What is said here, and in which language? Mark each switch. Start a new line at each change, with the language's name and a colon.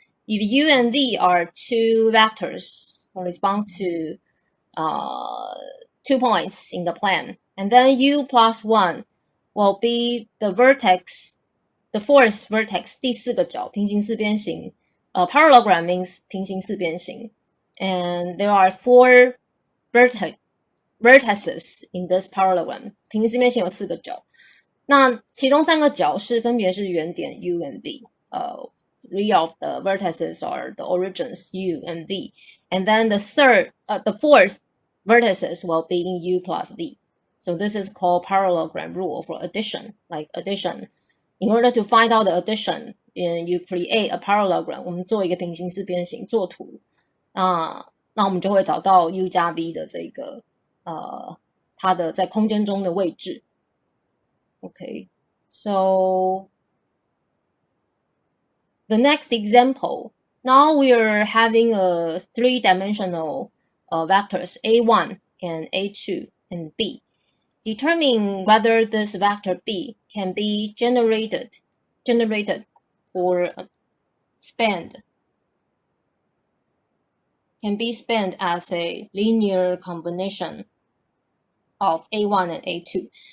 English: If U and V are two vectors correspond to 2 points in the plane, and then U plus 1 will be the vertex, the fourth vertex,
Chinese: 第四个角，平行四边形。
English: Parallelogram means 平行四边形, and there are 4 vertices in this parallelogram.
Chinese: 平行四边形有4个角，那其中3个角分别是原点 U and V.
English: 3 of the vertices are the origins U and V, and then the fourth vertices will be in U plus V. So this is called parallelogram rule for addition, like addition. In order to find out the addition, you create a parallelogram.
Chinese: 我们做一个平行四边形作图，那我们就会找到 U 加 V 的这个它的在空间中的位置。
English: Okay, so the next example, now we are having a 3-dimensional vectors A1 and A2 and B. Determine whether this vector B can be generated or spanned, can be spanned as a linear combination of A1 and A2.